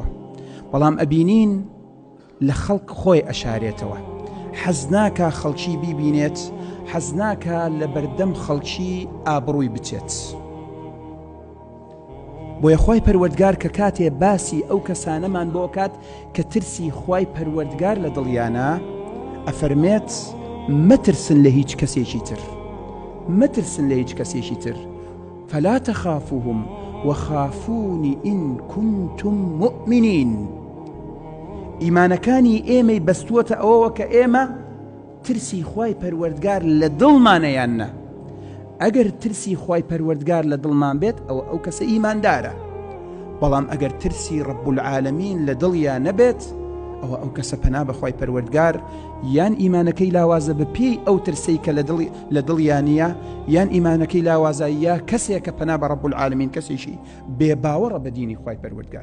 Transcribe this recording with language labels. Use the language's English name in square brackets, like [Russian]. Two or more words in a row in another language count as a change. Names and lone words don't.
[Central Kurdish] بەڵام ئەبینین لە خەڵک خۆی ئەشارێتەوە، حەز ناکە خەڵکی بیبینێت، حەز ناکە لە بەردەم خەڵکی ئابڕووی بچێت. بۆیە خی پەروەردگار کە کاتێ باسی ئەو کەسانەمان بۆ کات کە ترسی خی پەروەردگار لە دڵیانە ئەفەرمێت مەترسن لە هیچ کەسێکی تر، مەترسن لە هیچ کەسێکی تر، [Arabic] فلا تخافوهم وخافوني إن كنتم مؤمنين. [Central Kurdish] ئیمانەکانی ئێمەی بەستووەتە ئەوەوە کە ئێمە ترسی خی پەروەردگار لە دڵمانەیانە. ئەگەر ترسی خی پەروەردگار لە دڵمان بێت ئەو کەسە ئیماندارە، بەڵام ئەگەر ترسی [Arabic] رب العالمین [Central Kurdish] لە دڵیان نەبێت ئەو کەسە پەنا بەخوای پەروەردگار یان ئیمانەکەی لاوازە بە پێی ئەو ترسەی کە لە دڵیانە، یان ئیمانەکەی لاوازایە کەسێکە پەنا بە [Arabic] رب العالمین [Central Kurdish] کەسێکی بێباوەڕە بە دینی خوای پەروەردگار.